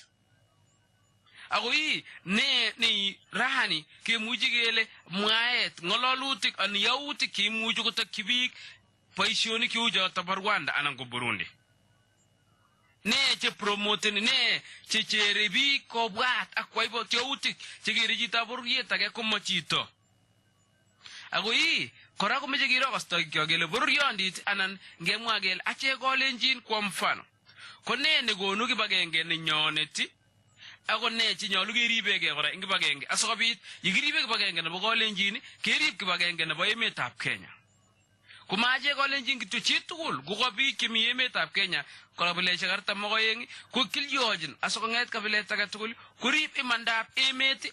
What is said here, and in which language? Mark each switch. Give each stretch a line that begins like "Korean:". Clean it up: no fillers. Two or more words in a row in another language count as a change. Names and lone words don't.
Kalenjin: Agoi ne rahani kemujigele mwaet ngololutik an yautik kemuju kotakibik baishonik yujo ta Rwanda anan ko Burundi. ne che promoten ne che rebi ko bwat akwai bo teutik che girejita borrieta ke kuma chito ago yi kora ko meje giro kosto kyogele borriondit anan ngemwa gel ache golenjin
Swahili: kwa mfano
Kalenjin: ko ne gonu kibagenge ne nyoneti ago ne chi nyolu keribege kora ing kibagenge asikobit yikiribe kibagenge nebo golenjin kerib kibagenge nebo emetab Kenya kumaje golenjin kityo chi tugul ko biik chemi emetab Kenya kabileshek 42 ko kilyojin asikonget kabilet age tugul kurib imandab emet